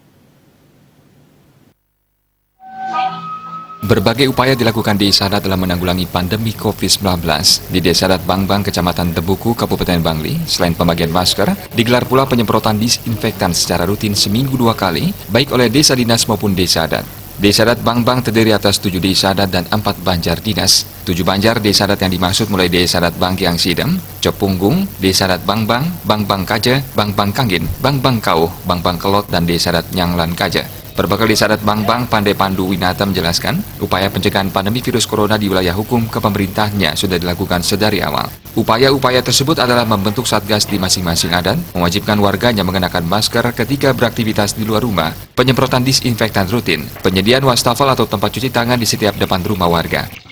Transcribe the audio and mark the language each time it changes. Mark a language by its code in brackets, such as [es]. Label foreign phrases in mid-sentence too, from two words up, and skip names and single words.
[id] Berbagai upaya dilakukan desa adat dalam menanggulangi pandemi COVID-19. Di Desa Adat Bangbang, Kecamatan Tebuku, Kabupaten Bangli, selain pembagian masker, digelar pula penyemprotan disinfektan secara rutin seminggu 2 kali, baik oleh desa dinas maupun desa adat. Desa Adat Bangbang terdiri atas 7 desa adat dan 4 banjar dinas. 7 banjar desa adat yang dimaksud mulai Desa Adat Bangkiang Sidem, Copunggung, Desa Adat Bangbang, Bangbang Kaja, Bangbang Kanggin, Bangbang Kauh, Bangbang Kelot, dan Desa Adat Nyanglan Kaja. Perbekal Desa Adat Bangbang, Pandai Pandu Winata menjelaskan, upaya pencegahan pandemi virus corona di wilayah hukum ke pemerintahnya sudah dilakukan sedari awal. Upaya-upaya tersebut adalah membentuk satgas di masing-masing adat, mewajibkan warganya mengenakan masker ketika beraktivitas di luar rumah, penyemprotan disinfektan rutin, penyediaan wastafel atau tempat cuci tangan di setiap depan rumah warga.